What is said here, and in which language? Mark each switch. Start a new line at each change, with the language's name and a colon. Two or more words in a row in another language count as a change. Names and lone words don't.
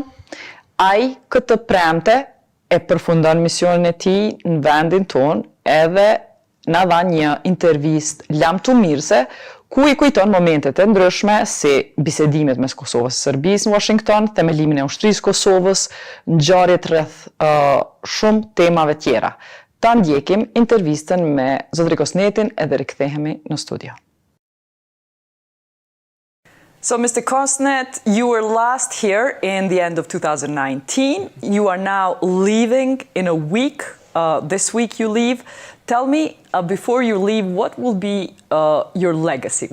Albanian: Ai këtë premte e përfundon misionin e tij në vendin tonë edhe na dha një intervistë lamtumirëse ku i kujton momentet e ndryshme si bisedimet mes Kosovës e Serbisë në Washington, themelimin e ushtrisë Kosovës, ngjarjet rreth shumë temave tjera. Ta ndjekim intervistën me zotrin Kosnettin edhe rikthehemi në studio.
English: So, Mr. Kosnett, you were last here in the end of 2019. You are now leaving in a week. This week you leave. Tell me, before you leave, what will be your legacy?